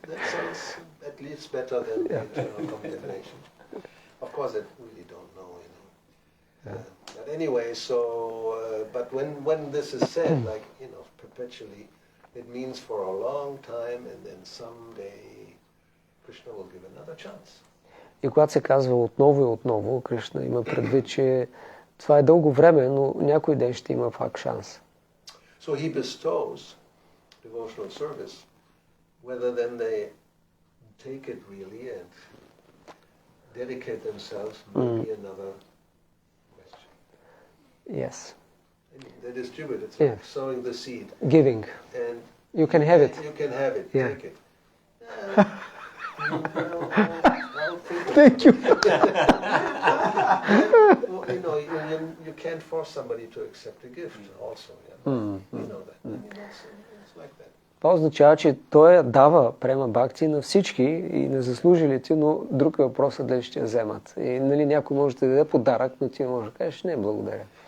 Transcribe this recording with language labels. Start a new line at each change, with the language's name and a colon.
English: That sounds at least better than the eternal condemnation. Of course, I really don't know, you know. But anyway, so but when this is said, like, you know, perpetually, it means for a long time, and then someday Krishna will give another chance.
Bulgarian: И когато се казва отново и отново, Кришна има предвид, че това е дълго време, но някой ден ще има пак шанс.
English: So he bestows devotional service, whether then they take it really and dedicate themselves, maybe another question. Yes. They distribute it, Yeah. like sowing the seed. Giving. And You can have it. You can have it. Yeah. Take it. I'll think Thank you. well, you know, you can't force somebody to accept a gift also. Yeah? You know that. I mean, it's like that.
Bulgarian: Това означава, че той дава према бхакти на всички и на заслужилите, но друг е въпросът дали ще я вземат. И нали, някой може да даде подарък, но ти може да кажеш не, благодаря.